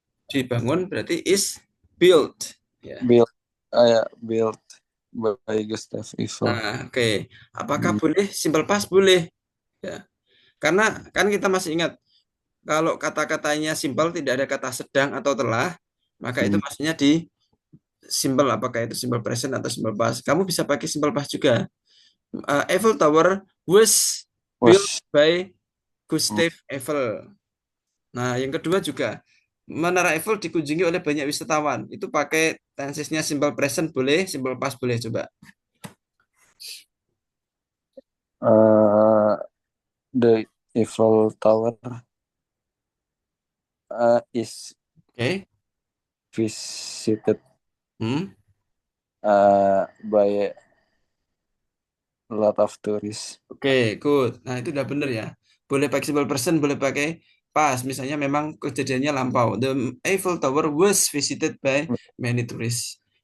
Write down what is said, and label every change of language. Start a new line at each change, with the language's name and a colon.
Indonesian: dibangun berarti
English: is built.
Indonesian: Ya.
English: built built by Gustav Eiffel.
Indonesian: Nah, oke. Apakah Hmm. boleh simple past? Boleh. Ya. Karena kan kita masih ingat kalau kata-katanya simple tidak ada kata sedang atau telah, maka itu Hmm. maksudnya di simple apakah itu simple present atau simple past. Kamu bisa pakai simple past juga.
English: Eiffel Tower was built Was by hmm. Gustave Eiffel.
Indonesian: Nah, yang kedua juga Menara Eiffel dikunjungi oleh banyak wisatawan. Itu pakai tensesnya simple present boleh, simple past boleh coba.
English: Uh, the Eiffel Tower is Oke. visited Hmm. by a lot of tourists.
Indonesian: Oke, good. Nah, itu udah bener ya. Boleh flexible person, boleh pakai pas. Misalnya memang kejadiannya lampau.
English: The Eiffel Tower was visited by many tourists.